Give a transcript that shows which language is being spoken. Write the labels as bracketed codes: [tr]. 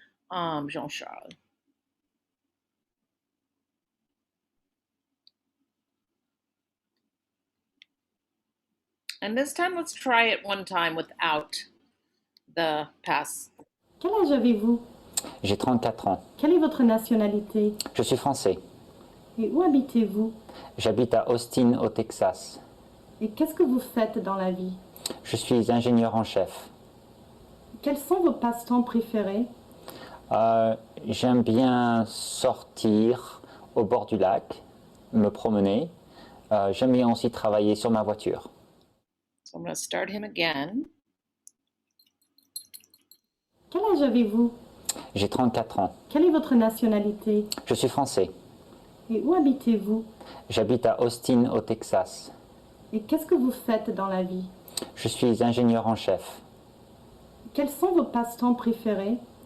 [fr] Jean-Charles. [en] And this time, let's try it one time without the past. [fr] Quel âge avez-vous? J'ai 34 ans. Quelle est votre nationalité? Je suis français. Et où habitez-vous? J'habite à Austin, au Texas. Et qu'est-ce que vous faites dans la vie? Je suis ingénieur en chef. Quels sont vos passe-temps préférés? J'aime bien sortir au bord du lac, me promener. J'aime bien aussi travailler sur ma voiture. [en] So I'm going to start him again. [fr] Quel âge avez-vous? J'ai 34 ans. Quelle est votre nationalité? Je suis français. Et où habitez-vous? J'habite à Austin, au Texas. Et qu'est-ce que vous faites dans la vie? Je suis ingénieur en chef. Quels sont vos passe-temps préférés?